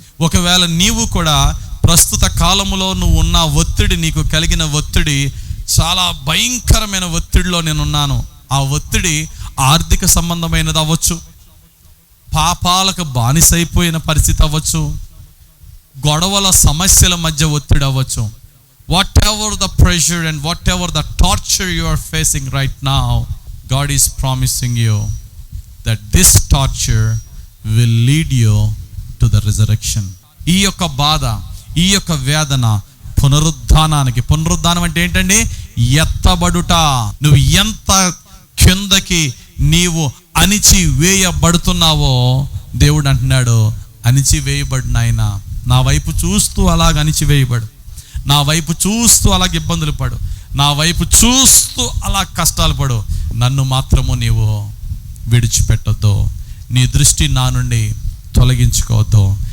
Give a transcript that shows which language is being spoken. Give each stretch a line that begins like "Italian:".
Telugu: ఒకవేళ నీవు కూడా ప్రస్తుత కాలంలో నువ్వు ఉన్న ఒత్తిడి, నీకు కలిగిన ఒత్తిడి చాలా భయంకరమైన ఒత్తిడిలో నేనున్నాను. ఆ ఒత్తిడి ఆర్థిక సంబంధమైనది అవ్వచ్చు, పాపాలకు బానిసైపోయిన పరిస్థితి అవ్వచ్చు, గొడవల సమస్యల మధ్య ఒత్తిడి అవ్వచ్చు.
English: Whatever the pressure and whatever the torture you are facing right now, God is promising you that this torture will lead you to the resurrection.
Telugu: ఈ యొక్క బాధ, ఈ యొక్క వేదన పునరుద్ధానానికి. పునరుద్ధానం అంటే ఏంటండి? ఎత్తబడుట. నువ్వు ఎంత కిందకి నీవు అణిచి వేయబడుతున్నావో దేవుడు అంటున్నాడు, అణిచి వేయబడిన ఆయన నా వైపు చూస్తూ అలాగ అణిచివేయబడు, నా వైపు చూస్తూ అలాగ ఇబ్బందులు పడు, నా వైపు చూస్తూ అలా కష్టాలు పడు, నన్ను మాత్రము నీవు విడిచిపెట్టొద్దు, నీ దృష్టి నా నుండి తొలగించుకోవద్దు.